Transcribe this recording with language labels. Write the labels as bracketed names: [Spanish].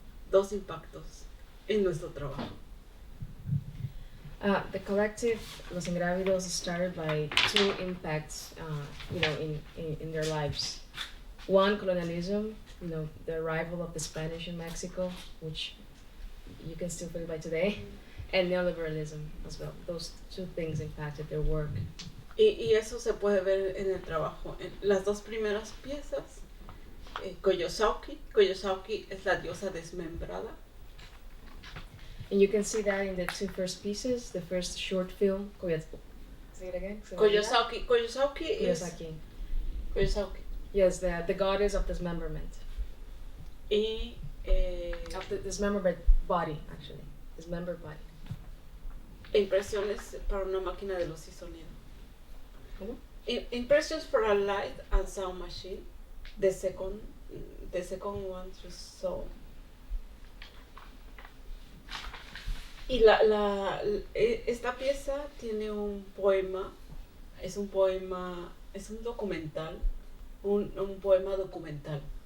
[Spanish] Dos impactos en nuestro trabajo. [English] The collective Los Ingrávidos started by two impacts, in their lives. One, colonialism, the arrival of the Spanish in Mexico, which you can still feel by today, and neoliberalism as well. Those two things impacted their work. [Spanish] Y eso se puede ver en el trabajo. En las dos primeras piezas, Koyosauki es la diosa desmembrada. [English] And you can see that in the two first pieces, the first short film, say it again? Koyosauki is... Koyosauki. Yes, the goddess of dismemberment. [Spanish] Y... [English] of the dismembered body, actually. Dismembered body. [Spanish] Impresiones para una máquina de luz y sonido. ¿Cómo? [English] Impressions for a light and sound machine. The second one you saw. [Spanish] Y esta pieza tiene un poema, es un documental, un poema documental.